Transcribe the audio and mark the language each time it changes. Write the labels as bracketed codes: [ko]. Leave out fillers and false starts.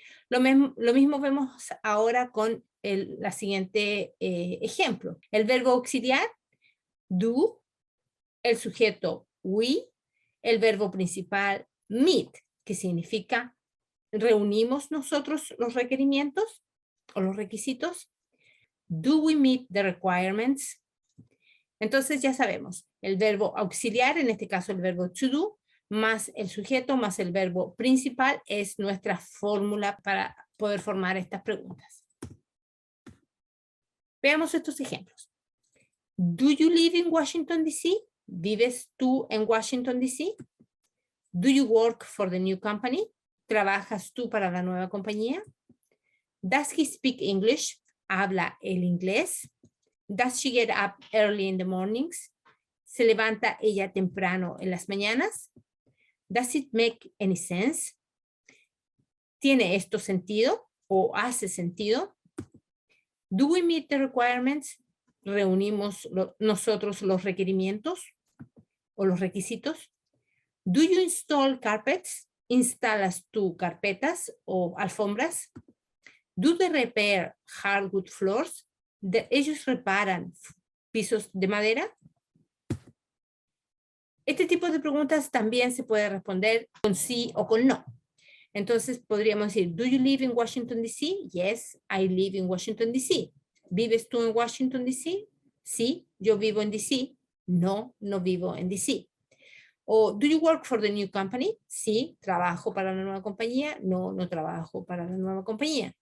[es] Lo mismo vemos ahora con la siguiente ejemplo. El verbo auxiliar, do, el sujeto, we, el verbo principal, meet, que significa reunimos nosotros los requerimientos o los requisitos. [en] Do we meet the requirements? [es] Entonces ya sabemos, el verbo auxiliar, en este caso el verbo to do, más el sujeto, más el verbo principal, es nuestra fórmula para poder formar estas preguntas. Veamos estos ejemplos. [en] Do you live in Washington, D.C.? [es] ¿Vives tú en Washington, D.C.? [en] Do you work for the new company? [es] ¿Trabajas tú para la nueva compañía? [en] Does he speak English? [es] habla el inglés? [en] Does she get up early in the mornings? [es] ¿Se levanta ella temprano en las mañanas? [en] Does it make any sense? [es] ¿Tiene esto sentido o hace sentido? [en] Do we meet the requirements? [es] ¿Reunimos nosotros los requerimientos o los requisitos? [en] Do you install carpets? [es] ¿Instalas tú carpetas o alfombras? [en] Do they repair hardwood floors? [es] ¿Ellos reparan pisos de madera? Este tipo de preguntas también se puede responder con sí o con no. Entonces podríamos decir, [en] do you live in Washington, D.C.? Yes, I live in Washington, D.C. [es] ¿Vives tú en Washington, D.C.? Sí, yo vivo en D.C. No, no vivo en D.C. [en] O, do you work for the new company? [es] Sí, trabajo para la nueva compañía. No, no trabajo para la nueva compañía.